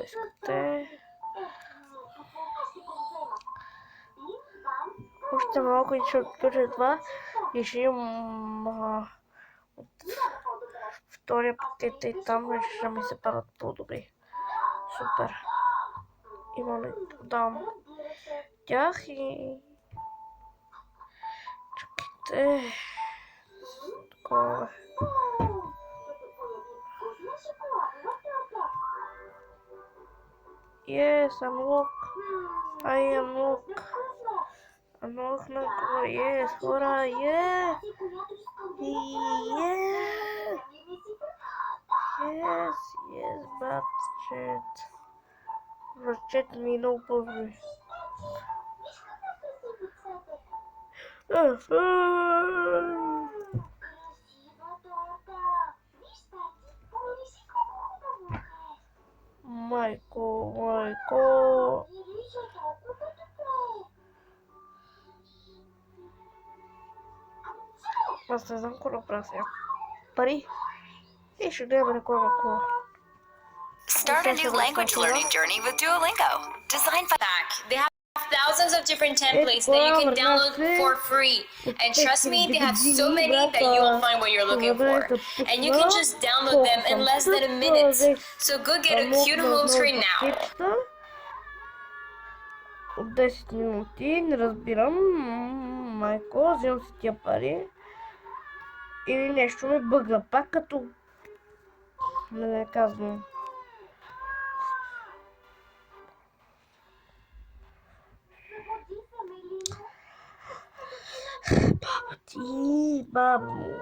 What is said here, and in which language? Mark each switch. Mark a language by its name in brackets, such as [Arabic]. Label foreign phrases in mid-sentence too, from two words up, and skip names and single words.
[Bulgarian] Още малко и ще отключа това и ще имам втория пакет и там ще ми се падат по-добри. Супер. Имаме да дам тях и... Чакайте. Такова. [English] Yes, unlock. I unlock. Unlock [Bulgarian] на кого? Yes, хора, [English] yeah. Yes, budget. [Bulgarian] Budget ми много по-добре. Майко. Аз не знам какво направя сега. Пари. И ще гледаме на кой мако. [English] Start a new language learning journey with Duolingo. Designed by They have thousands of different templates that you can download for free. And trust me, they have so many that you will find what you're looking for. And you can just download them in less than a minute. So go get a cute home screen now. [Bulgarian] От 10 минути, не разбирам. Майко, вземам си тия пари. Или нещо ме бъгна пак, като... Не казвам. Бабо.